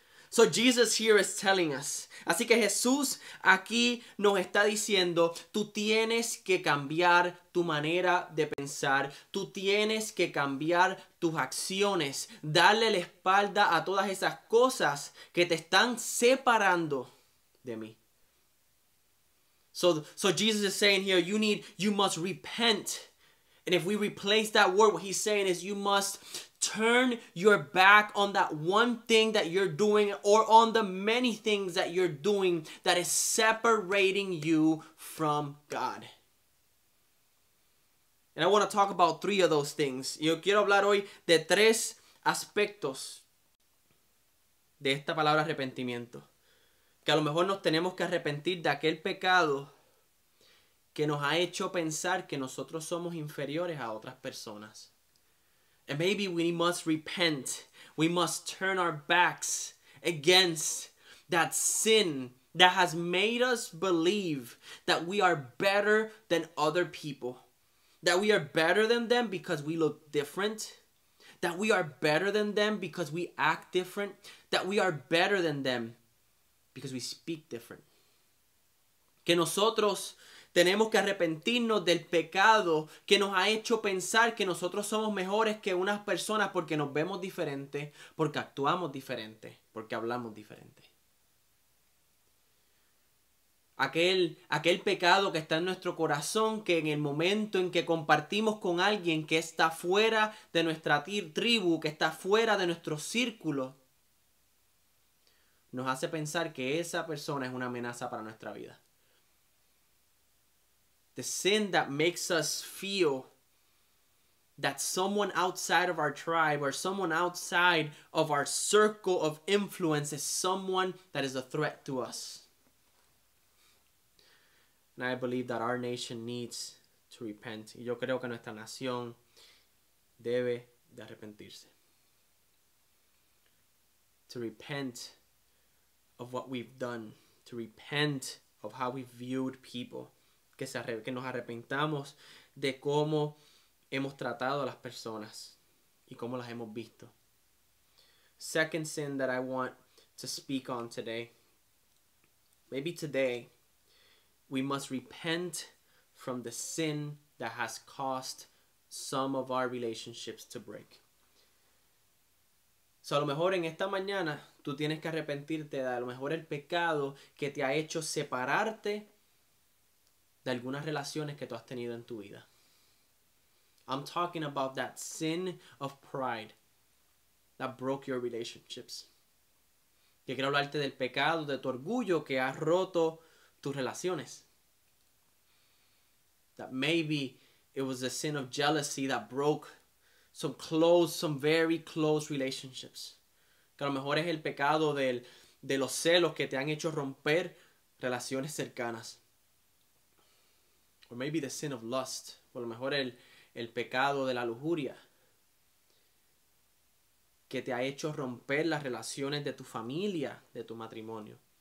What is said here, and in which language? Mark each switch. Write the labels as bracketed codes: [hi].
[en] So Jesus here is telling us. [es] Así que Jesús aquí nos está diciendo, tú tienes que cambiar tu manera de pensar, tú tienes que cambiar tus acciones, darle la espalda a todas esas cosas que te están separando de mí. [en] So Jesus is saying here, you must repent. And if we replace that word, what he's saying is you must turn your back on that one thing that you're doing or on the many things that you're doing that is separating you from God. And I want to talk about 3 of those things. [es] Yo quiero hablar hoy de 3 aspectos de esta palabra arrepentimiento. Que a lo mejor nos tenemos que arrepentir de aquel pecado que nos ha hecho pensar que nosotros somos inferiores a otras personas. [en] And maybe we must repent. We must turn our backs against that sin that has made us believe that we are better than other people. That we are better than them because we look different. That we are better than them because we act different. That we are better than them because we speak different. [es] Que nosotros tenemos que arrepentirnos del pecado que nos ha hecho pensar que nosotros somos mejores que unas personas porque nos vemos diferentes, porque actuamos diferente, porque hablamos diferente. Aquel pecado que está en nuestro corazón, que en el momento en que compartimos con alguien que está fuera de nuestra tribu, que está fuera de nuestro círculo, nos hace pensar que esa persona es una amenaza para nuestra vida. [en] The sin that makes us feel that someone outside of our tribe or someone outside of our circle of influence is someone that is a threat to us. And I believe that our nation needs to repent. [es] Y yo creo que nuestra nación debe de arrepentirse. [en] To repent of what we've done. To repent of how we've viewed people. [es] Que nos arrepentamos de cómo hemos tratado a las personas y cómo las hemos visto. [en] Second sin that I want to speak on today. Maybe today we must repent from the sin that has caused some of our relationships to break. [es] So, a lo mejor en esta mañana tú tienes que arrepentirte de a lo mejor el pecado que te ha hecho separarte de algunas relaciones que tú has tenido en tu vida. [en] I'm talking about that sin of pride that broke your relationships. [es] Que quiero hablarte del pecado, de tu orgullo que ha roto tus relaciones. [en] That maybe it was the sin of jealousy that broke some very close relationships. [es] Que a lo mejor es el pecado de los celos que te han hecho romper relaciones cercanas. [en] Or maybe the sin of lust. [es] O a lo mejor el pecado de la lujuria que te ha hecho romper las relaciones de tu familia, de tu matrimonio.